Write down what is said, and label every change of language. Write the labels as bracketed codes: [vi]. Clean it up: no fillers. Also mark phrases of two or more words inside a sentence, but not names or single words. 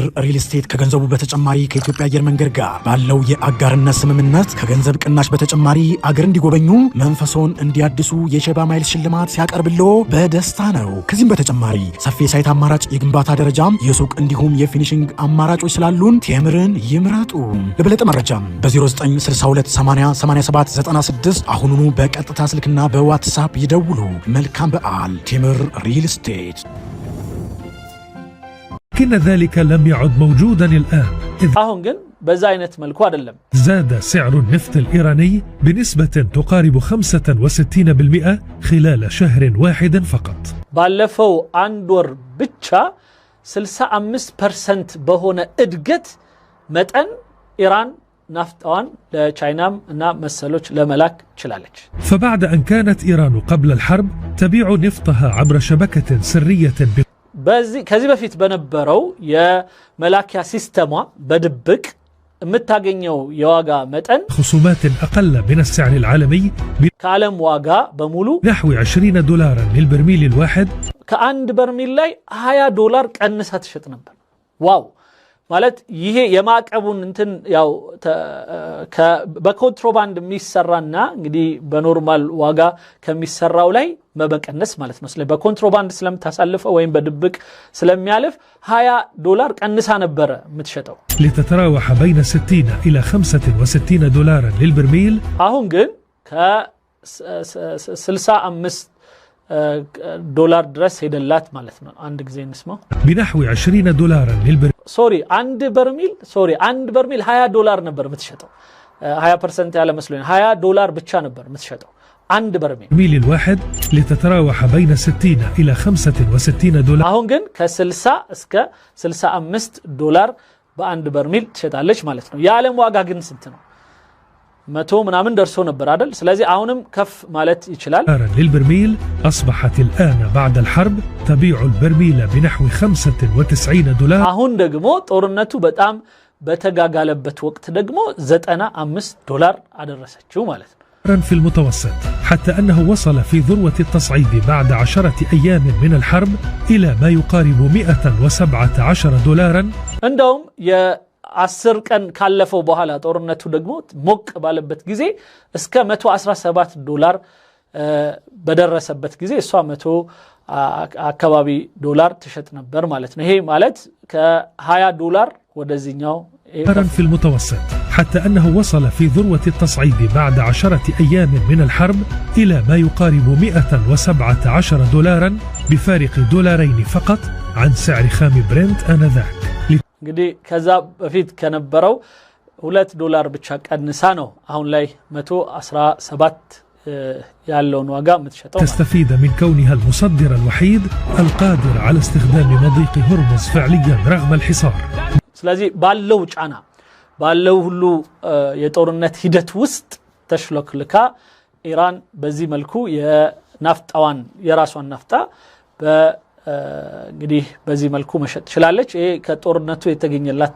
[am] ሪል ስቴት ከገንዘቡ በተጨማሪ ከኢትዮጵያ አየር መንገድ ጋር ባለው የአጋርነት ስምምነት ከገንዘብ ቅናሽ በተጨማሪ አገር እንዲጎበኙ መንፈሶን እንዲያድሱ የሸባ ማይልስ ሽልማት ሲያቀርብሎ በደስታ ነው ከዚህም በተጨማሪ ሰፊ ሳይት አማራጭ የግንባታ ደረጃም የሱቅ እንዲሁም የፊኒሺንግ አማራጮች ስላሉን ቴምርን ይምረጡ ለበለጠ መረጃ በ0962808796 አሁኑኑ በቀጥታ ስልክና በዋትስአፕ ይደውሉ መልካም በዓል ቴምር ሪል ስቴት [ar] لكن ذلك لم يعد موجودا الآن [am] አሁን ግን በዛ አይነት መልኩ አይደለም [ar] زاد سعر النفط الإيراني بنسبة تقارب 65% خلال شهر واحد فقط [am] ባለፈው አንድ ወር ብቻ 65% በሆነ እድገት መጠን ኢራን ናፍጣን ለቻይናም እና መሰሎች ለመላክ ችላለች [ar] فبعد أن كانت إيران قبل الحرب تبيع نفطها عبر شبكة سرية [am] ከዚህ በፊት በነበረው የመላኪያ ሲስተሟ በድብቅ የምታገኘው የዋጋ መጠን [ar] خصومات أقل من السعر العالمي [am] ከዓለም ዋጋ በሙሉ [ar] نحو $20 للبرميل الواحد [am] ከአንድ በርሜል ላይ $20 ቀንሳ ትሸጥ ነበር። ዋው ማለት ይሄ የማዕቀቡን እንትን ያው በኮንትሮባንድ የሚሰራና እንግዲህ በኖርማል ዋጋ ከሚሰራው ላይ መበቀነስ ማለት ነው። ስለዚህ በኮንትሮባንድ ስለምታሳልፈው ወይም በድብቅ ስለሚያልፍ $20 ቀንሳ ነበር የምትሸጠው። [ar] لتتراوح بين 60 إلى $65 للبرميل [am] አሁን ግን ከ65 $65 ድረስ ሄደላት ማለት ነው። አንድ ጊዜ እንስማው። [ar] بنحو $20 للبرميل [am] አንድ በርሜል $20 ነበር የምትሸጠው። 20% ያለ መስሎኝ $20 ብቻ ነበር የምትሸጠው አንድ በርሜል [ar] الواحد لتتراوح بين 60 إلى $65 [am] አሁን ግን ከ60 እስከ $65 በአንድ በርሜል ትሸጣለች ማለት ነው። የዓለም ዋጋ ግን ስንት ነው? 100 ምናምን ደርሶ ነበር አይደል? ስለዚህ አሁንም ከፍ ማለት ይችላል። [ar] للبرميل أصبحت الآن بعد الحرب تبيع البرميل بنحو $95 [am] አሁን ደግሞ ጦርነቱ በጣም በተጋጋለበት ወቅት ደግሞ $95 አደረሰችው ማለት ነው [ar] في المتوسط، حتى أنه وصل في ذروة التصعيد بعد 10 أيام من الحرب إلى ما يقارب $117 [am] እንደውም የ10 ቀን ካለፈው በኋላ ጦርነቱ ደግሞ ሞቅ ባለበት ጊዜ እስከ $117 በደረሰበት ጊዜ እሷ 100 አካባቢ ዶላር ትሸጥ ነበር ማለት ነው። ይሄ ማለት ከ$20 ወደዚህኛው [ar] في المتوسط، حتى أنه وصل في ذروة التصعيد بعد 10 أيام من الحرب إلى ما يقارب $117 بفارق $2 فقط عن سعر خام برنت آنذاك. [am] እንግዲህ ከዛ በፊት ከነበረው $2 ብቻ ቀንሳ ነው አሁን ላይ 117 ያለውን ዋጋ የምትሸጠው። [ar] تستفيد من كونها المصدر الوحيد القادر على استخدام مضيق هرمز فعليا رغم الحصار. [am] ስለዚህ ባለው ጫና ባለው ሁሉ የጦርነት ሂደት ውስጥ ተሽሎክልካ ኢራን በዚህ መልኩ የናፍጣዋን የራሷን ናፍጣ እንግዲህ በዚህ መልኩ መሸጥ ትችላለች። ይሄ ከጦርነቱ የተገኘላት